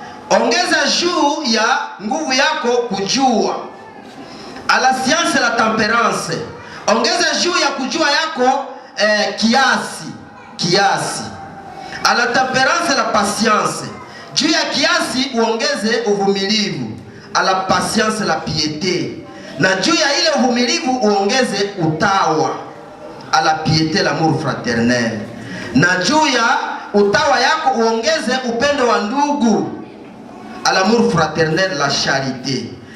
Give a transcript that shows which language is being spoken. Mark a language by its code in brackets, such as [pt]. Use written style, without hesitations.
[sw] Ongeza juu ya nguvu yako kujua. [fr] À la science la tempérance. [sw] Ongeza juu ya kujua yako kiasi. [fr] À la tempérance la patience. [sw] Juu ya kiasi uongeze uvumilivu. [fr] À la patience la piété. [sw] Na juu ya ile uvumilivu uongeze utawa. [fr] À la piété l'amour fraternel. [sw] Na juu ya utawa yako uongeze upendo wa ndugu. [fr] À l'amour fraternel la charité.